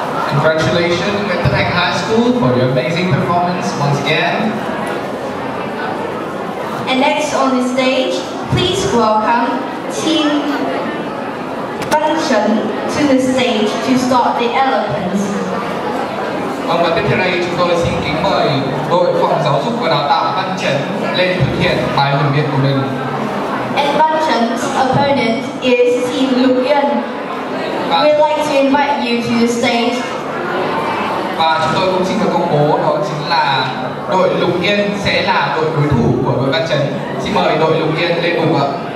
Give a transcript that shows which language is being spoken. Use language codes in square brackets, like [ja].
[en] Congratulations with the Thành High School for your amazing performance once again. And next on the stage, please welcome Team Trân to the stage to start the eloquence. [vi] Và tiếp theo đây chúng tôi xin kính mời đội phòng giáo dục và đào tạo Văn Trấn lên thực hiện bài huấn luyện của mình. [en] And Văn Trenn's opponent is Team Lục Yên. We'd like to invite you to the stage. [vi] Và chúng tôi cũng xin được công bố đó chính là đội Lục Yên sẽ là đội đối thủ của đội Văn Trấn. Xin mời đội Lục Yên lên cùng ạ.